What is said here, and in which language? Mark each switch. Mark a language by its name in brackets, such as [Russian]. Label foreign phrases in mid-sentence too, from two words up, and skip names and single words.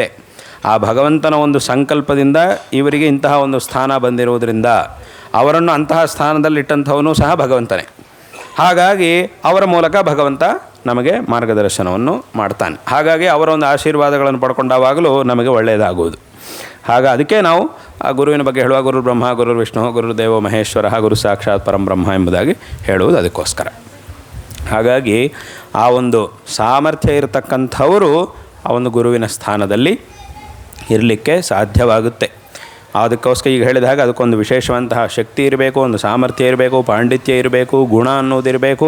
[Kannada] ಆ ಭಗವಂತನ ಒಂದು ಸಂಕಲ್ಪದಿಂದ ಇವರಿಗೆ ಇಂತಹ ಒಂದು ಸ್ಥಾನ ಬಂದಿರುವುದರಿಂದ ಅವರನ್ನು ಅಂತಹ ಸ್ಥಾನದಲ್ಲಿಟ್ಟಂಥವನು ಸಹ ಭಗವಂತನೇ. ಹಾಗಾಗಿ ಅವರ ಮೂಲಕ ಭಗವಂತ ನಮಗೆ ಮಾರ್ಗದರ್ಶನವನ್ನು ಮಾಡ್ತಾನೆ. ಹಾಗಾಗಿ ಅವರ ಒಂದು ಆಶೀರ್ವಾದಗಳನ್ನು ಪಡ್ಕೊಂಡಾವಾಗಲೂ ನಮಗೆ ಒಳ್ಳೆಯದಾಗುವುದು. ಅದಕ್ಕೆ ನಾವು ಆ ಗುರುವಿನ ಬಗ್ಗೆ ಹೇಳುವ [Sanskrit] गुरु ब्रह्म गुरु विष्णु गुरुदेवो महेश्वर गुरु साक्षात् परंब्रह्म [Kannada] ಎಂಬುದಾಗಿ ಹೇಳುವುದು ಅದಕ್ಕೋಸ್ಕರ. ಹಾಗಾಗಿ ಆ ಒಂದು ಸಾಮರ್ಥ್ಯ ಇರತಕ್ಕಂಥವರು ಆ ಒಂದು ಗುರುವಿನ ಸ್ಥಾನದಲ್ಲಿ ಇರಲಿಕ್ಕೆ ಸಾಧ್ಯವಾಗುತ್ತೆ. ಅದಕ್ಕೋಸ್ಕರ ಈಗ ಹೇಳಿದ ಹಾಗೆ ಅದಕ್ಕೊಂದು ವಿಶೇಷವಂತಹ ಶಕ್ತಿ ಇರಬೇಕು, ಒಂದು ಸಾಮರ್ಥ್ಯ ಇರಬೇಕು, ಪಾಂಡಿತ್ಯ ಇರಬೇಕು, ಗುಣ ಅನ್ನೋದಿರಬೇಕು.